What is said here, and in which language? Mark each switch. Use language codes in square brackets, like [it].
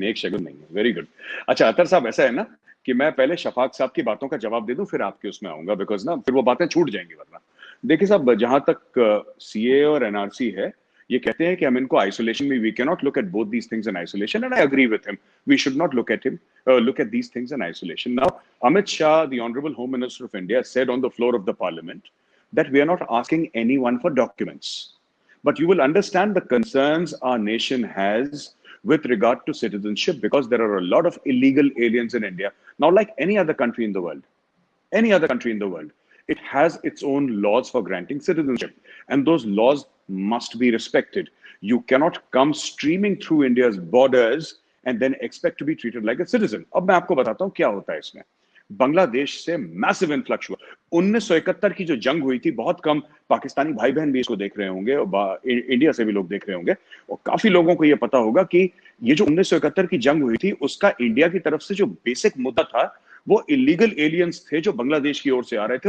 [hi] नेक sugar नहीं है, [en] Very good. [hi] अच्छा अतर साहब, ऐसा है ना कि मैं पहले शफाक साहब की बातों का जवाब दे दूं, फिर आपके उसमें आऊंगा, बिकॉज ना फिर वो बातें छूट जाएंगी. वरना देखिए साहब, जहां तक सीए और एनआरसी है, ये कहते हैं कि हम इनको आइसोलेशन में, [en] We can not look at both these things in isolation, and I agree with him. We should not look at these things in isolation. Now Amit Shah, the honourable home minister of India, said on the floor of the parliament that we are not asking anyone for documents, but you will understand the concerns our nation has with regard to citizenship, because there are a lot of illegal aliens in India. Now, like any other country in the world, it has its own laws for granting citizenship, and those laws must be respected. You cannot come streaming through India's borders and then expect to be treated like a citizen. [hi] अब मैं आपको बताता हूँ क्या होता है इसमें. बांग्लादेश से [en] massive influx [hi] हुआ. 1971 की जो जंग हुई थी, बहुत कम पाकिस्तानी भाई बहन भी इसको देख रहे होंगे, और इंडिया से भी लोग देख रहे होंगे, और काफी लोगों को यह पता होगा कि ये जो 1971 की जंग हुई थी, उसका इंडिया की तरफ से जो बेसिक मुद्दा था, वो इलीगल एलियंस थे जो बांग्लादेश की ओर से आ रहे थे.